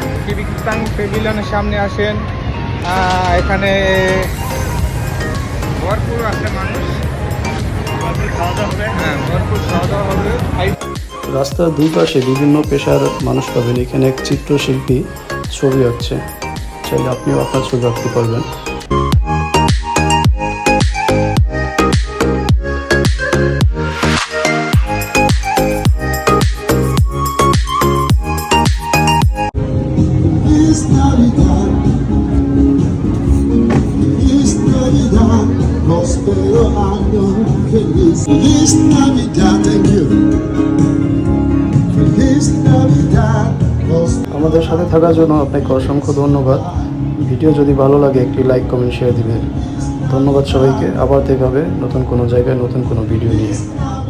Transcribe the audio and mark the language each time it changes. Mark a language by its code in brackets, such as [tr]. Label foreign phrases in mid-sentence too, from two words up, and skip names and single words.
[bn] বুকি বিনতাং প্যাভিলিয়নের সামনে আসেন। এখানে ভরপুর আছে মানুষ, ভরপুর খাওয়া দাওয়া হবে। হ্যাঁ ভরপুর খাওয়া দাওয়া হবে। রাস্তার দুই পাশে বিভিন্ন পেশার মানুষ পাবেন। এখানে এক চিত্রশিল্পী ছবি আঁকছে, চাইলে আপনিও আপনার ছবি আঁকতে পারবেন। [es] Feliz Navidad, Feliz Navidad, próspero año feliz. Feliz Navidad, [en] thank you. [es] Feliz Navidad, próspero. [bn] আমাদের সাথে থাকার জন্য আপনাকে অসংখ্য ধন্যবাদ। ভিডিও যদি ভালো লাগে একটি [en] like, comment, share [bn] দিবেন। ধন্যবাদ সবাইকে। আবার দেখা হবে নতুন কোনো জায়গায় নতুন কোনো ভিডিও নিয়ে।